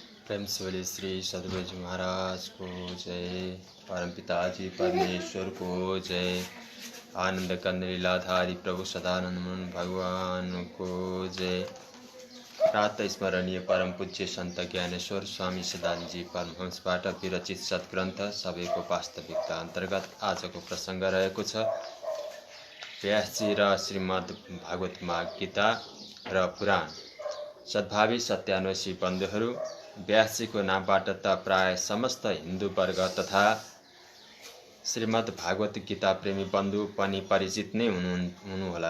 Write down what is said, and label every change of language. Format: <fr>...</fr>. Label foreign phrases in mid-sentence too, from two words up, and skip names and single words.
<hi>प्रेम से बोले श्री सदगुरु जी महाराज को जय। परमपिताजी परमेश्वर को जय। आनंद कंद लीलाधारी प्रभु सदानंद भगवान को जय।</hi> <ne>प्रातः स्मरणीय परम पूज्य संत ज्ञानेश्वर स्वामी सदानंद जी परमहंसबाट विरचित सत्ग्रन्थ सबैको वास्तविकता अन्तर्गत आजको प्रसंग रहेको छ। व्यासजी र श्रीमद् भागवत गीता र पुराण। सद्भावी सत्यान्वेषी बन्धुहरू, व्यासजीको नामबाट त प्राय समस्त हिन्दू वर्ग तथा श्रीमद् भागवत गीता प्रेमी बन्धु पनि परिचित नै हुनुहोला।</ne>